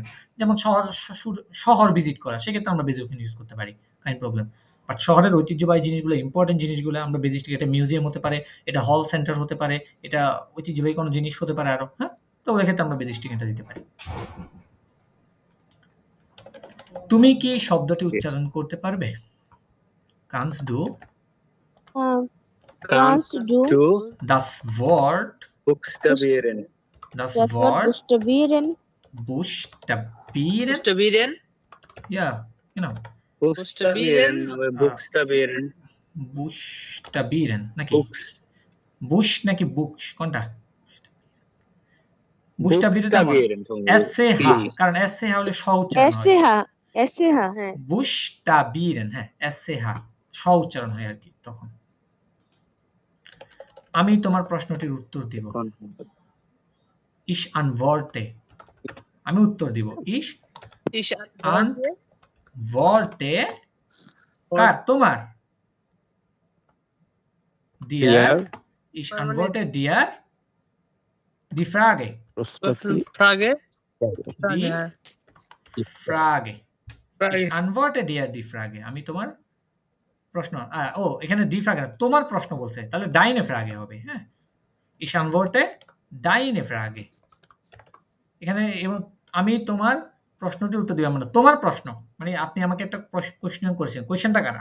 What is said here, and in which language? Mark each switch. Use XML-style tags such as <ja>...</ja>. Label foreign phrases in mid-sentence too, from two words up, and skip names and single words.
<bn>যেমন শহর ভিজিট করা, সেক্ষেত্রে আমরা বেজুকেন ইউজ করতে পারি, কাইন প্রবলেম। বাট শহরের ঐতিহ্যবাহী জিনিসগুলো, ইম্পর্টেন্ট জিনিসগুলো আমরা বেজিস্টিক, এটা মিউজিয়াম হতে পারে, এটা হল সেন্টার হতে পারে, এটা ঐতিহ্যবাহী কোনো জিনিস হতে পারে আরো, হ্যাঁ, তো ওই ক্ষেত্রে আমরা বেজিস্টিকেনটা দিতে পারি। তুমি কি শব্দটি উচ্চারণ করতে পারবে?</bn> <de>Kannst du Kannst du das Wort buchstabieren? das das Wort Wort buchstabieren? buchstabieren? Ja, genau. Buchstabieren, buchstabieren. Buchstabieren নাকি? Buch- Buch নাকি Buch কোনটা? Buchstabieren SCH,</de> <bn>কারণ SCH হলে স উচ্চারণ হয়। SCH হ্যাঁ। Buchstabieren, হ্যাঁ, SCH স উচ্চারণ হয় আর কি তখন। আমি তোমার প্রশ্নটির উত্তর দিব।</bn> <de>Ich antworte,</de> <bn>আমি উত্তর দিব।</bn> <de>Ich antworte</de> <bn>কার? তোমার।</bn> <de>Dir, ich antworte dir die Frage. Die Frage. Ich antworte dir die Frage.</de> <bn>আমি তোমার প্রশ্ন, ও এখানে</bn> <de>die Frage</de> <bn>না, তোমার প্রশ্ন বলছে, তাহলে</bn> <de>deine Frage</de> <bn>হবে, হ্যাঁ।</bn> <de>Ich antworte deine Frage.</de> <bn>এখানে এবং আমি তোমার প্রশ্নটির উত্তর দিব, মানে তোমার প্রশ্ন, মানে আপনি আমাকে একটা কোশ্চেন করেছেন, কোশ্চেনটা কার?</bn>